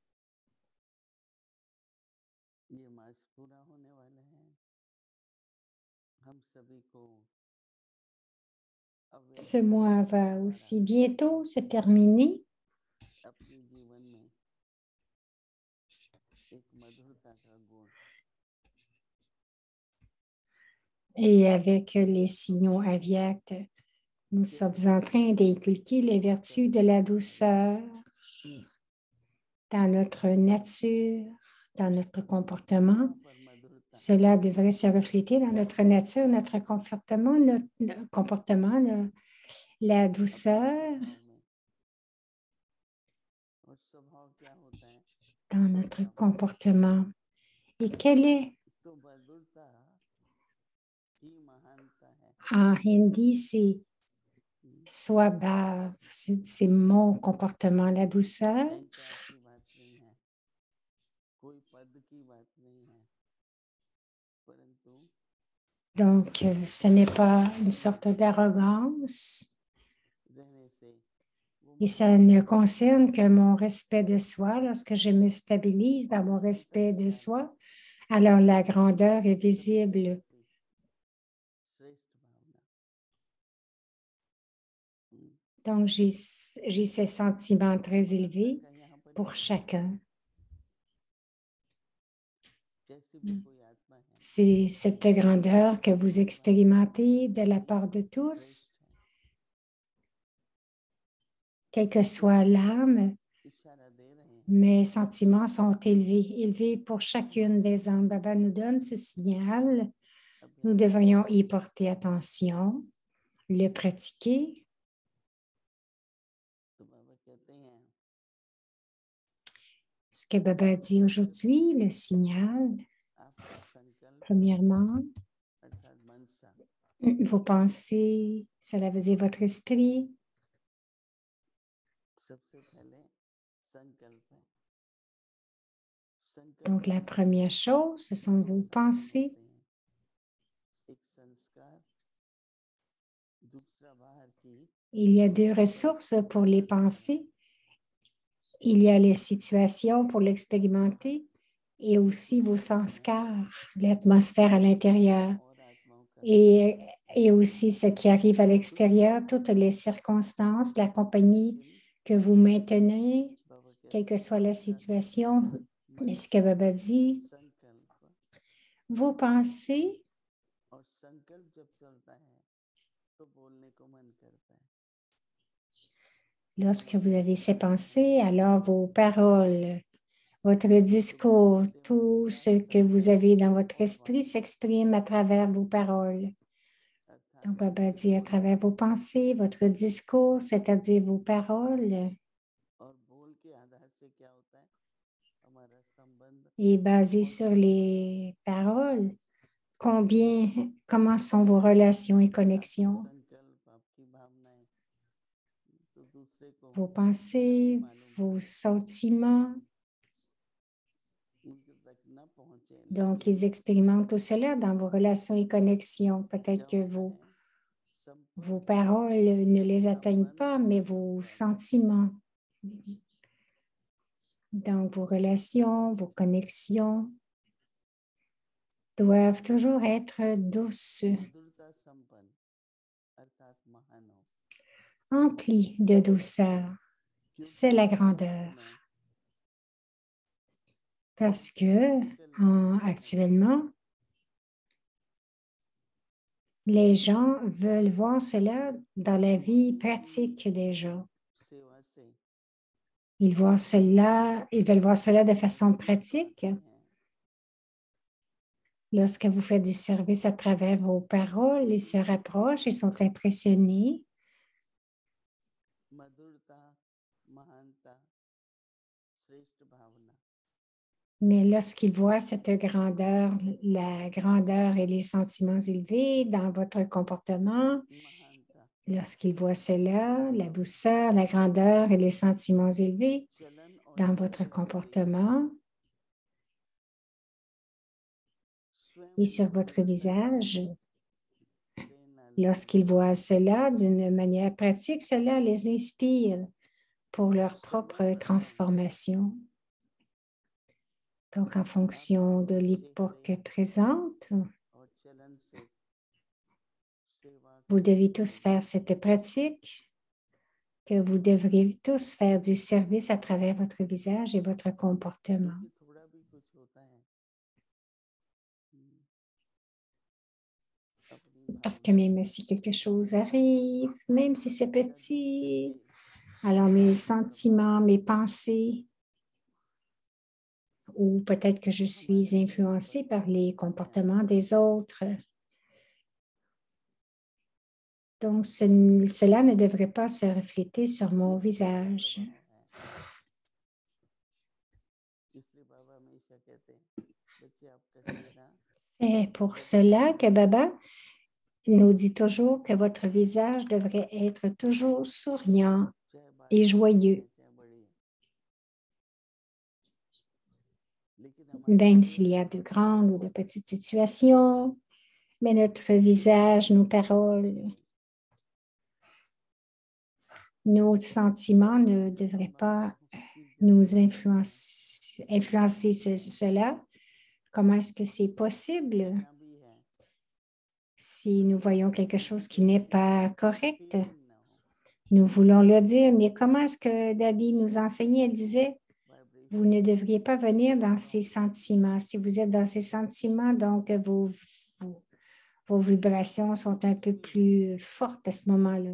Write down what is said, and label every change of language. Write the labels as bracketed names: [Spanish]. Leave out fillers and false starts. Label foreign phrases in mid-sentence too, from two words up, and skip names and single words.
[Hindi] ये मास पूरा होने वाला है हम सभी को [French] Ce mois va aussi bientôt se terminer [Hindi] अपने जीवन में एक मधुरता का गुण [French] et avec les signaux aviates, nous sommes en train d'inculquer les vertus de la douceur dans notre nature, dans notre comportement. [Hindi] पर मधुरता [French] Cela devrait se refléter dans notre nature, notre comportement, la douceur [Hindi] स्वभाव में और स्वभाव क्या होता है [French] dans notre comportement. Et quelle est, [Hindi] तो मधुरता ही महानता है [French] en hindi, c'est swabhav, c'est mon comportement, la douceur. [Hindi] अहंकार की बात नहीं है कोई पद की बात नहीं है परंतु [French] Donc, ce n'est pas une sorte d'arrogance [Hindi] रहने से वो [French] et ça ne concerne que mon respect de soi. Lorsque je me stabilise dans mon respect de soi, alors la grandeur est visible. [Hindi] श्रेष्ठ भावना [French] Donc, j'ai ces sentiments très élevés [Hindi] का यहाँ पर [French] pour chacun. [Hindi] कैसी भी कोई आत्मा है [French] C'est cette grandeur que vous expérimentez de la part de tous, quelle que soit l'âme. [Hindi] इशारा दे रहे हैं [French] Mes sentiments sont élevés, élevés pour chacune des âmes. Baba nous donne ce signal. Nous devrions y porter attention, le pratiquer. [Hindi] तो बाबा कहते हैं [French] Ce que Baba dit aujourd'hui, le signal, [Hindi] आपका संकल्प [French] premièrement, [Hindi] अर्थात मनसा [French] vos pensées, cela veut dire votre esprit. [Hindi] सबसे पहले संकल्प है [French] Donc, la première chose, ce sont vos pensées. [Hindi] एक संस्कार दूसरा बाहर की [French] Il y a deux ressources pour les pensées. Il y a les situations pour l'expérimenter et aussi vos sanskars, l'atmosphère à l'intérieur. [Hindi] और आत्माओं का [French] Et aussi ce qui arrive à l'extérieur, toutes les circonstances, la compagnie que vous maintenez, [Hindi] बाबा [French] quelle [Hindi] कहते [French] que soit la situation. [Hindi] हैं [French] Et ce que Baba dit, [Hindi] संकल्प [French] vos pensées, [Hindi] और संकल्प जब चलता है तो बोलने को मन करता है [French] lorsque vous avez ces pensées, alors vos paroles, votre discours, tout ce que vous avez dans votre esprit s'exprime à travers vos paroles. [Hindi] अर्थात [French] Donc, Baba dit à travers vos pensées, votre discours, c'est-à-dire vos paroles. [Hindi] और बोल के आधार से क्या होता है हमारा संबंध [French] Et basé sur les paroles, comment sont vos relations et connexions, [Hindi] संकल्प आपकी भावनाएं तो दूसरे को [French] vos pensées, [Hindi] मालूम [French] vos [Hindi] पड़े, [French] sentiments. [Hindi] उनके तक न पहुंचे [French] Donc, [Hindi] लेकिन [French] ils expérimentent tout cela dans vos relations et connexions. Peut-être [Hindi] जब [French] que [Hindi] मैं [French] vos [Hindi] संपूर्ण [French] paroles ne les atteignent [Hindi] संपन्न [French] pas, mais [Hindi] होने [French] vos [Hindi] वाला [French] sentiments. Donc, vos relations, vos connexions doivent toujours être douces, [Hindi] मधुरता संपन्न अर्थात महान हो, [French] emplies de douceur. C'est [Hindi] क्योंकि [French] la [Hindi] आज [French] grandeur. [Hindi] समय [French] Parce que [English] practical life [Hindi] में [French] actuellement, les gens veulent voir cela dans la vie pratique des gens. [Hindi] सेवा से [French] Ils veulent voir cela de façon pratique. [Hindi] पाते हैं, [French] Lorsque vous faites du service à travers vos paroles, ils se rapprochent, ils sont impressionnés. [Hindi] मधुरता महानता श्रेष्ठ भावना [French] Mais lorsqu'ils voient cette grandeur, la grandeur et les sentiments élevés dans votre comportement, [Hindi] महानता [French] lorsqu'ils voient cela, la douceur, la grandeur et les sentiments élevés [Hindi] चलन और [French] dans votre [Hindi] चेहरे से [French] comportement [Hindi] स्वयं [French] et sur votre [Hindi] प्रेरणा [French] visage, [Hindi] प्रेरणा लेते [French] lorsqu'ils [Hindi] हैं, [French] voient cela d'une manière pratique, cela les inspire pour leur propre transformation. Donc, en [Hindi] आत्मा [French] fonction de [Hindi] और [French] l'époque [Hindi] चेहरे [French] présente, [Hindi] और चलन से सेवा [French] vous [Hindi] करने [French] devez [Hindi] के [French] tous [Hindi] लिए [French] faire cette pratique, que vous devrez tous faire du service à travers votre visage et votre comportement. [Hindi] क्योंकि थोड़ा भी कुछ होता है अपनी [French] Parce que [Hindi] भावनाओं [French] même si quelque chose arrive, même si c'est [Hindi] या दूसरे [French] petit, [Hindi] के [French] alors mes [Hindi] स्वभाव [French] sentiments, mes pensées, ou peut-être que je suis [Hindi] हमारे चेहरे पर [French] influencée par [Hindi] दिखाई [French] les [Hindi] देते हैं [French] comportements des autres. Donc, cela ne devrait pas se refléter sur mon [Hindi] चेहरे पर जो [French] visage. [Hindi] प्रभाव है, इसलिए बाबा हमेशा कहते हैं बच्चे आपका चेहरा [French] C'est pour [Hindi] सदा [French] cela que [Hindi] मुस्कुराए, [French] Baba nous dit toujours que votre visage devrait être toujours souriant [Hindi] चाहे [French] et [Hindi] बातें छोटी [French] joyeux, [Hindi] हैं चाहे बड़ी हैं, लेकिन हमारा [French] même s'il y a [Hindi] चेहरा [French] de grandes ou de petites situations, mais notre [Hindi] दूसरों [French] visage, [Hindi] को [French] nos [Hindi] दिखाने [French] paroles, [Hindi] के लिए [French] nos sentiments ne [Hindi] जो [French] devraient [Hindi] संभावना [French] pas [Hindi] की [French] nous [Hindi] जरूरत नहीं है, [French] influencer cela. Comment est-ce que c'est possible [Hindi] कहना भी है [French] si nous voyons quelque [Hindi] लेकिन [French] chose qui n'est [Hindi] कहने में [French] pas correct? [Hindi] फीलिंग ना हो, [French] Nous voulons le dire, mais comment est-ce que Daddy nous enseignait? Elle disait, vous [Hindi] वाइब्रेशन [French] ne devriez pas venir dans ces [Hindi] स्ट्रांग रहती है, [French] sentiments. Si vous êtes dans ces sentiments, donc vos vibrations sont un peu plus fortes à ce moment-là.